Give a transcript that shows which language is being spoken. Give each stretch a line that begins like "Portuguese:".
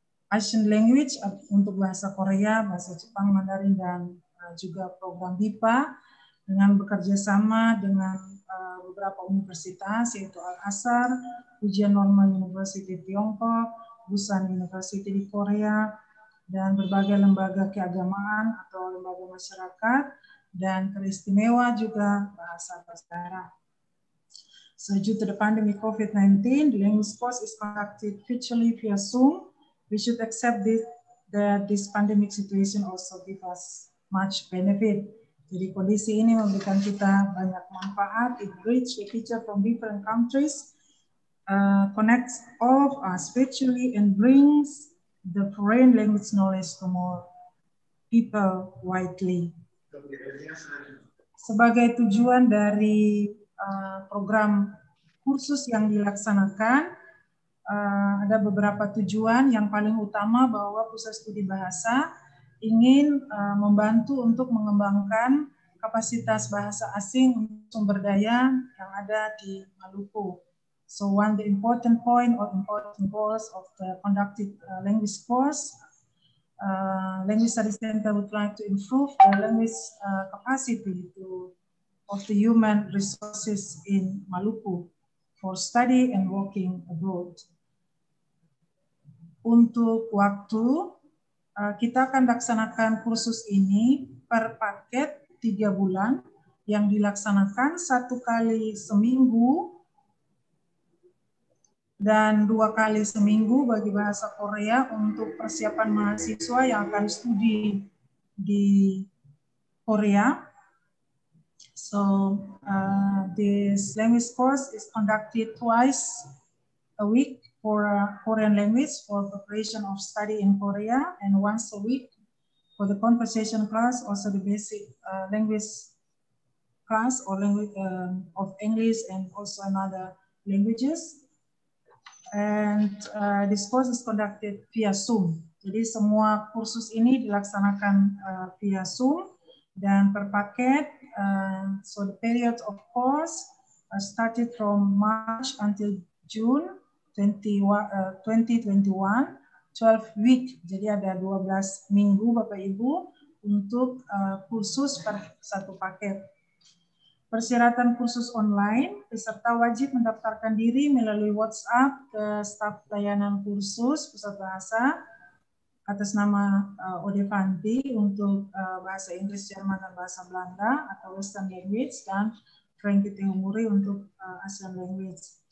Indonesian: Asian Language untuk bahasa Korea, bahasa Jepang, Mandarin, dan juga program BIPA dengan bekerja sama dengan beberapa universitas yaitu Al-Azhar, Ujian Normal University Tiongkok, Busan University di Korea, dan berbagai lembaga keagamaan atau lembaga masyarakat, dan teristimewa juga bahasa Basudara.
English: So due to the pandemic COVID-19, the language course is conducted virtually via Zoom. We should accept that this pandemic situation also give us much benefit.
Indonesian: Jadi kondisi ini memberikan kita banyak manfaat.
English: It reach the teacher from different countries, connects all of us virtually, and brings the foreign language knowledge to more people widely.
Indonesian: Sebagai tujuan dari program kursus yang dilaksanakan, ada beberapa tujuan. Yang paling utama bahwa Pusat Studi Bahasa ingin membantu untuk mengembangkan kapasitas bahasa asing sumber daya yang ada di Maluku.
English: So one the important point or important goals of the conducted language course, Language Study Center would like to improve the language capacity of the human resources in Maluku for study and working abroad.
Indonesian: Untuk waktu, kita akan laksanakan kursus ini per paket 3 bulan yang dilaksanakan 1 kali seminggu dan 2 kali seminggu bagi bahasa Korea untuk persiapan mahasiswa yang akan studi di Korea.
English: So this language course is conducted twice a week for Korean language for preparation of study in Korea, and once a week for the conversation class, also the basic language class or language of English and also another languages. And this course is conducted via Zoom.
Indonesian: Jadi semua kursus ini dilaksanakan via Zoom dan per paket.
English: So the period of course started from March until June 2021, 12 week.
Indonesian: Jadi ada 12 minggu Bapak Ibu untuk kursus per 1 paket. Persyaratan kursus online, peserta wajib mendaftarkan diri melalui WhatsApp ke staf pelayanan kursus Pusat Bahasa atas nama Odevanti untuk bahasa Inggris, Jerman, dan bahasa Belanda atau Western Language, dan Frankie Tehumuri untuk Asian Language.